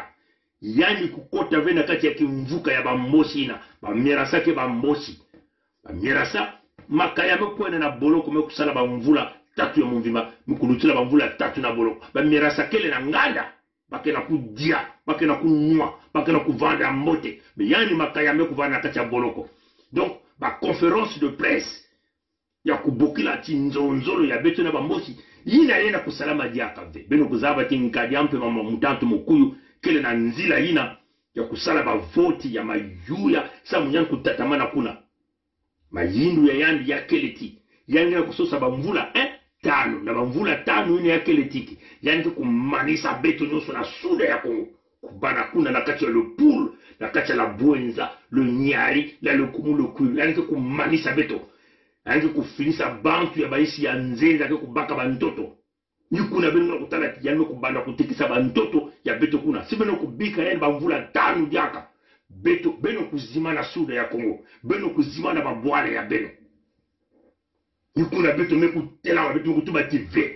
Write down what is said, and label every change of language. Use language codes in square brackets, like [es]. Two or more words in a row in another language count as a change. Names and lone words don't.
[ktu] Yani kukota vena kati ya kimvuka ya Bambossi ina bamirasa ke Bambossi bamirasa makaya mekwena na boloko mekusala bamvula tatu ya mumvima mukulutila bamvula tatu na boloko bamirasa kele na nganda bakena kudia bakena kunywa bakena kuvanda mbote yani makaya mekuvanda kati ya boloko. Donc ba [fr] conférence de presse [ktu] ya kubokila tinzonzolo ya beto na Bambossi ina yena kusalama diaka ve beno kuzaba tinkadi ampe mama mutantu mukuyu kele na nzila ina ya kusala ba voti ya mayuya sa munyan kutatamana kuna mayindu ya yandi ya keleti yangi na kusosa bamvula tano na bamvula tano ine ya keletiki yangi kumanisa beto nyoso na suda ya Kongo kubana kuna na kati ya le poule na kati ya la bwenza le nyari la le kumu le kuyu yangi kumanisa beto yangi kufinisa bantu ya baisi ya nzenza ke kubaka bantoto. Nikuna beno kutala yango kubanda kutikisa bantoto ya beto kuna. Si beno kubika yani bamvula tanu diaka. Beto beno kuzima na suda ya Kongo. Beno kuzima na babwale ya beno. Nikuna beto mekutela wa beto kutuba tive.